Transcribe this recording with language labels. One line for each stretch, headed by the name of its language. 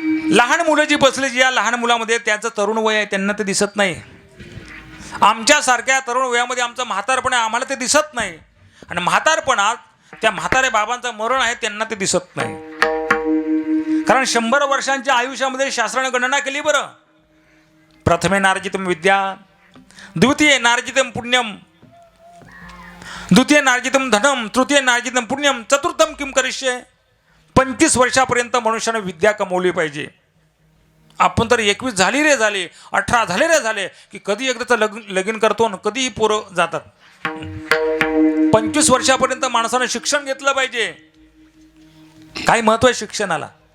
Marathi: लहान मुलं जी बसली, जी या लहान मुलामध्ये त्याचं तरुण वय आहे, त्यांना ते दिसत नाही. आमच्यासारख्या तरुण वयामध्ये आमचं म्हातारपण आहे, आम्हाला ते दिसत नाही. आणि म्हातारपणात त्या म्हातारे बाबांचं मरण आहे, त्यांना ते दिसत नाही. कारण 100 वर्षांच्या आयुष्यामध्ये शास्त्राने गणना केली.
Sanskrit: बरं, प्रथमे नार्जितम विद्या, द्वितीय नार्जितम पुण्यम, द्वितीय नार्जितम धनम, तृतीय नार्जितम पुण्यम, चतुर्थम किम करिष्ये.
Marathi: 25 वर्षापर्यंत मनुष्याने विद्या कमवली पाहिजे. आपण तर 21 झाली रे झाले, 18 झाले रे झाले की कधी एकदाचं लगीन करतो आणि कधीही पोरं जातात. 25 वर्षापर्यंत माणसानं शिक्षण घेतलं पाहिजे. काय महत्व आहे शिक्षणाला.